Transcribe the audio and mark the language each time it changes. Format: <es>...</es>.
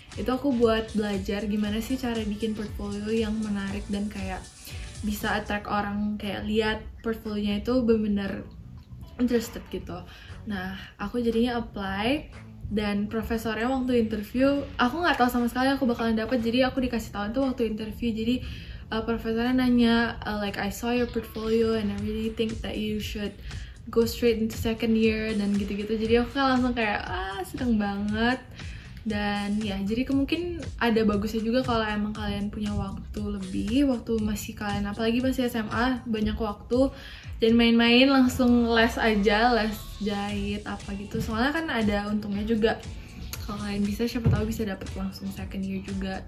<id>Itu aku buat belajar gimana sih cara bikin portfolio yang menarik dan kayak bisa attract orang, kayak lihat portfolionya itu benar-benar interested gitu. Nah aku jadinya apply, dan profesornya waktu interview aku nggak tahu sama sekali aku bakalan dapat, jadi aku dikasih tahu tuh waktu interview. Jadi profesornya nanya</id> <en>like, I saw your portfolio and I really think that you should go straight into second year</en> <id>dan gitu-gitu. Jadi aku langsung kayak seneng banget. Dan ya jadi mungkin ada bagusnya juga kalau emang kalian punya waktu lebih, waktu masih kalian apalagi masih SMA, banyak waktu dan main-main langsung les aja, les jahit apa gitu. Soalnya kan ada untungnya juga. Kalau kalian bisa, siapa tahu bisa dapat langsung second year juga.</id>